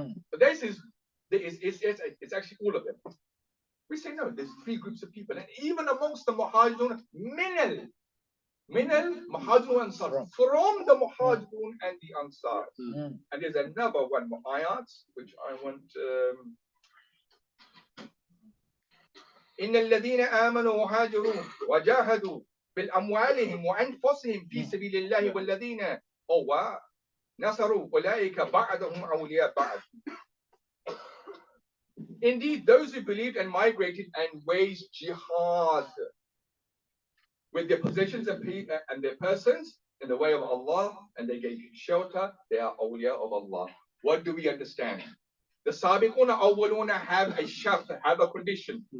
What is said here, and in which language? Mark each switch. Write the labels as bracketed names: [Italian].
[English] But this is it's actually all of them. We say no. There's three groups of people, and even amongst the Muhajirun, [Arabic] Minal Muhajirun Ansar, [English] from the Muhajirun and the Ansar. And there's another one more ayat which I want. [Arabic] إن الذين آمنوا وهاجروا وجاهدوا بأموالهم وأنفسهم في سبيل الله والذين نصروا أولئك بعضهم أولياء بعض. [English] Indeed, those who believed and migrated and waged jihad with their possessions and their persons in the way of Allah, and they gave shelter, they are awliya of Allah. What do we understand? The Sabiquna awwaluna have a shart, have a condition.